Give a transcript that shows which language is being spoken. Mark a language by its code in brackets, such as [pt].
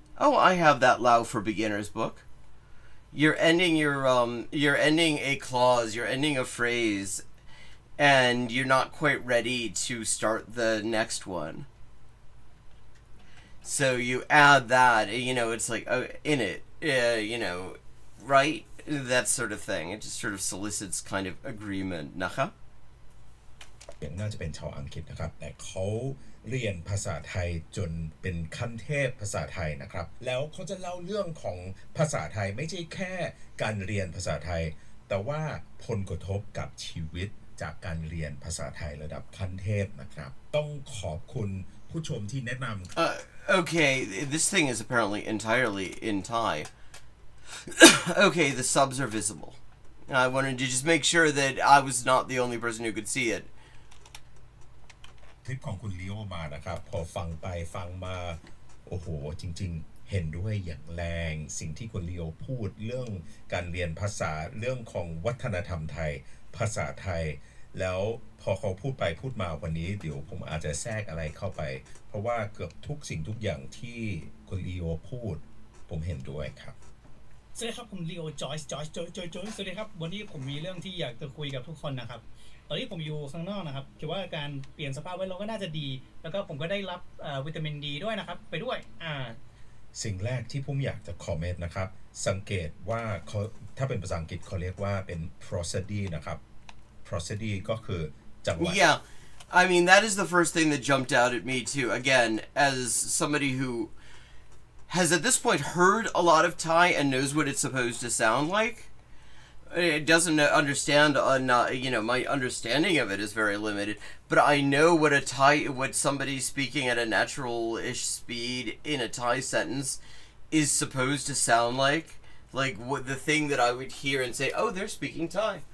[en] Oh, I have that Lao for Beginners book. You're ending you're ending a clause, you're ending a phrase, and you're not quite ready to start the next one. So you add that, you know, it's like in it, you know, right? That sort of thing. It just sort of solicits kind of agreement. Naha? [th] น่าจะเป็นชาวอังกฤษนะครับแต่เขาเรียนภาษาไทยจนเป็นขั้นเทพภาษาไทยนะครับแล้วเขาจะเล่าเรื่องของภาษาไทยไม่ใช่แค่การเรียนภาษาไทยแต่ว่าผลกระทบกับชีวิตจากการเรียนภาษาไทยระดับขั้นเทพนะครับต้องขอบคุณผู้ชมที่แนะนำ [en] Okay, this thing is apparently entirely in Thai. Okay, the subs are visible. I wanted to just make sure that I was not the only person who could see it. [th] คลิปของคุณลีโอมานะครับพอฟังไปฟังมาโอ้โหจริงๆเห็นด้วยอย่างแรงสิ่งที่คุณลีโอพูดเรื่องการเรียนภาษาเรื่องของวัฒนธรรมไทยภาษาไทยแล้วพอเขาพูดไปพูดมาวันนี้เดี๋ยวผมอาจจะแทรกอะไรเข้าไปเพราะว่าเกือบทุกสิ่งทุกอย่างที่คุณลีโอพูดผมเห็นด้วยครับ สวัสดีครับผมลีโอจอยส์สวัสดีครับวันนี้ผมมีเรื่องที่อยากจะคุยกับทุกคนนะครับตอนนี้ผมอยู่ข้างนอกนะครับคิดว่าการเปลี่ยนสภาพแวดล้อมก็น่าจะดีแล้วก็ผมก็ได้รับวิตามินดีด้วยนะครับไปด้วย สิ่งแรกที่ผมอยากจะคอมเมนต์นะครับสังเกตว่าเขาถ้าเป็นภาษาอังกฤษเขาเรียกว่าเป็น prosody นะครับ prosody ก็คือจังหวะ [en] Yeah, I mean that is the first thing that jumped out at me too. Again, as somebody who has at this point heard a lot of Thai and knows what it's supposed to sound like, it doesn't understand. You know, my understanding of it is very limited. But I know what somebody speaking at a natural-ish speed in a Thai sentence is supposed to sound like what the thing that I would hear and say, "Oh, they're speaking Thai."